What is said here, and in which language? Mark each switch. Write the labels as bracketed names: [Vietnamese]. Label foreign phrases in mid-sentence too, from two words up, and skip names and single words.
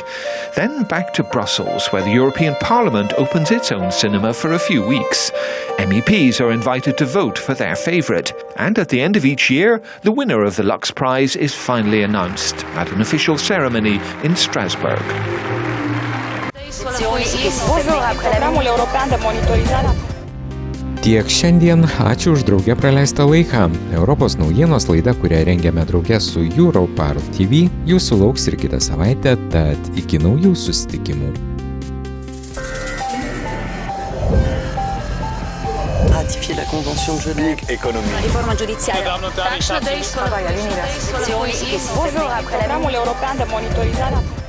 [English] Then back to Brussels, where the European Parliament opens its own cinema for a few weeks. MEPs are invited to vote for their favourite. And at the end of each year, the winner of the Lux Prize is finally announced at an official ceremony in Strasbourg. [Lithuanian] Tiek šiandien, ačiū už drauge praleistą laiką. Europos naujienos laida, kurią rengiame drauge su Europar TV, jūsų lauks ir kitą savaitę, tad iki naujų susitikimų. [French] Ratifier la Convention de Genève. Économie. [Italian] Riforma giudiziaria. [Romanian] Programul european de monitorizare.